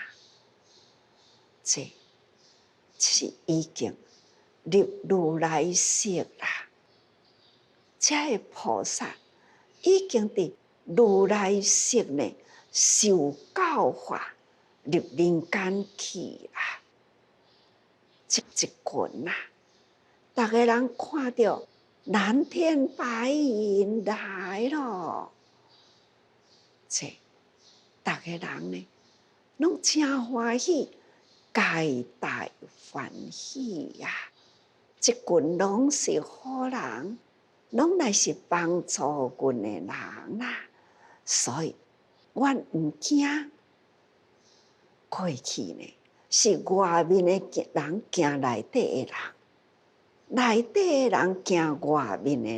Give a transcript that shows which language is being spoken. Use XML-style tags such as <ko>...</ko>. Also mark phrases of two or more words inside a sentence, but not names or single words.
<nan>这是已经入如来室啦，这个菩萨已经伫如来室呢受教化，入人间去啦。这一群啦，逐个人看到蓝天白云来咯，这逐个人呢，拢真欢喜。皆大欢喜呀！这群拢是好人，拢乃是帮助阮的人啦。所以，阮毋惊。过去呢，是外面的人惊内底的人，内底的人惊外面的人。</nan>